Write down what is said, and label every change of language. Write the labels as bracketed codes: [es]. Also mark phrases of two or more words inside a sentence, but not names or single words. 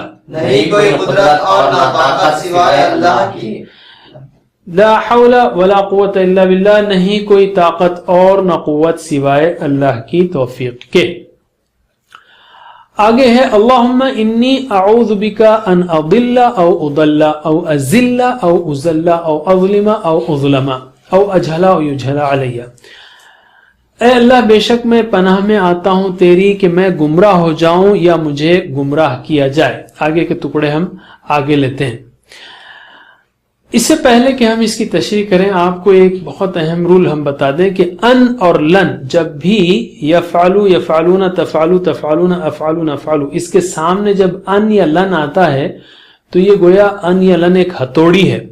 [ur] نہیں کوئی قدرت اور نہ طاقت سوائے اللہ کی، [ar] لا حول ولا قوت الا باللہ [ur] نہیں کوئی طاقت اور نہ قوت سوائے اللہ کی توفیق کے. آگے ہے [ar] اللہم انی اعوذ بکا ان اضل او اضل او ازل او ازل او اظلم او اظلم او اجہل او یجہل علیہ. [ur] اے اللہ بے شک میں پناہ میں آتا ہوں تیری کہ میں گمراہ ہو جاؤں یا مجھے گمراہ کیا جائے. آگے کے ٹکڑے ہم آگے لیتے ہیں. اس سے پہلے کہ ہم اس کی تشریح کریں آپ کو ایک بہت اہم رول ہم بتا دیں کہ ان اور لن جب بھی [ar] یفعلو، یفعلون، تفعلو، تفعلون، افعلون، افعلو [ur] اس کے سامنے جب ان یا لن آتا ہے تو یہ گویا ان یا لن ایک ہتھوڑی ہے.